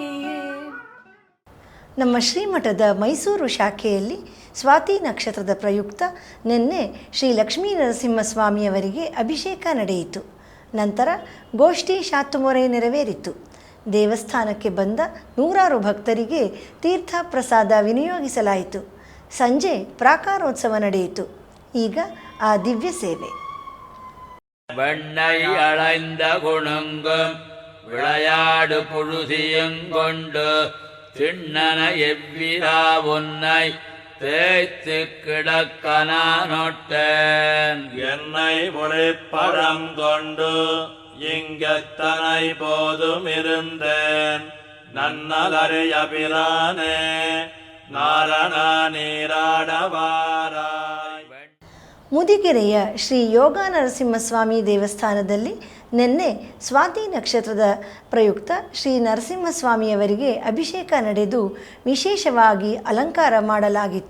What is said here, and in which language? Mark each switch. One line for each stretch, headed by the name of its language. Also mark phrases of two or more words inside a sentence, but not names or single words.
Kannada: ನಮ್ಮ ಶ್ರೀಮಠದ ಮೈಸೂರು ಶಾಖೆಯಲ್ಲಿ ಸ್ವಾತಿ ನಕ್ಷತ್ರದ ಪ್ರಯುಕ್ತ ನಿನ್ನೆ ಶ್ರೀ ಲಕ್ಷ್ಮೀ ನರಸಿಂಹಸ್ವಾಮಿಯವರಿಗೆ ಅಭಿಷೇಕ ನಡೆಯಿತು. ನಂತರ ಗೋಷ್ಠಿ ಶಾತುಮೊರೆ ನೆರವೇರಿತು. ದೇವಸ್ಥಾನಕ್ಕೆ ಬಂದ ನೂರಾರು ಭಕ್ತರಿಗೆ ತೀರ್ಥ ಪ್ರಸಾದ ವಿನಿಯೋಗಿಸಲಾಯಿತು. ಸಂಜೆ ಪ್ರಾಕಾರೋತ್ಸವ ನಡೆಯಿತು. ಈಗ ಆ ದಿವ್ಯ ಸೇವೆ.
Tamil: வண்ணை அளைந்த குணங்கும் விளையாடு புழுதியங்கொண்டு திண்ணன எவ்விரா உன்னை தேய்த்து கிடக்கனானொட்டேன் என்னை முளைப்படம் கொண்டு இங்கத்தனை போதும் இருந்தேன் நன்னலறிய பிரானே நாரண நீராடவாராய்.
Kannada: ಮುದಿಗೆರೆಯ ಶ್ರೀ ಯೋಗ ನರಸಿಂಹಸ್ವಾಮಿ ದೇವಸ್ಥಾನದಲ್ಲಿ ನಿನ್ನೆ ಸ್ವಾತಿ ನಕ್ಷತ್ರದ ಪ್ರಯುಕ್ತ ಶ್ರೀ ನರಸಿಂಹಸ್ವಾಮಿಯವರಿಗೆ ಅಭಿಷೇಕ ನಡೆದು ವಿಶೇಷವಾಗಿ ಅಲಂಕಾರ ಮಾಡಲಾಗಿತ್ತು.